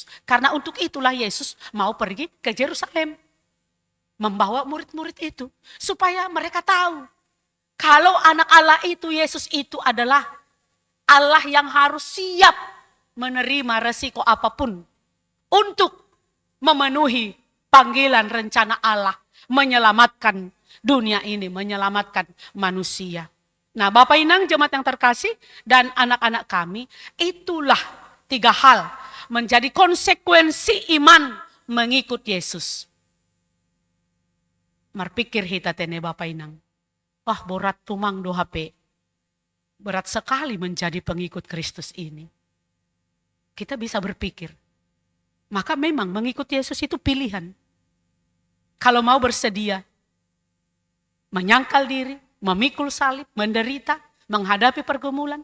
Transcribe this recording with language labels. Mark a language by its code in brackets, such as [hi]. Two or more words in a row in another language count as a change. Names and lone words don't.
[id] Karena untuk itulah Yesus mau pergi ke Yerusalem, membawa murid-murid itu supaya mereka tahu kalau anak Allah itu, Yesus itu adalah Allah yang harus siap menerima resiko apapun untuk memenuhi panggilan rencana Allah menyelamatkan dunia ini, menyelamatkan manusia. Nah, Bapak Inang, jemaat yang terkasih, dan anak-anak kami, itulah 3 hal menjadi konsekuensi iman mengikut Yesus. [bts] Marpikir hita tene Bapak Inang. Wah, berat tumang do HP. [id] Berat sekali menjadi pengikut Kristus ini. Kita bisa berpikir. Maka memang mengikut Yesus itu pilihan. Kalau mau bersedia. Menyangkal diri, memikul salib, menderita, menghadapi pergumulan.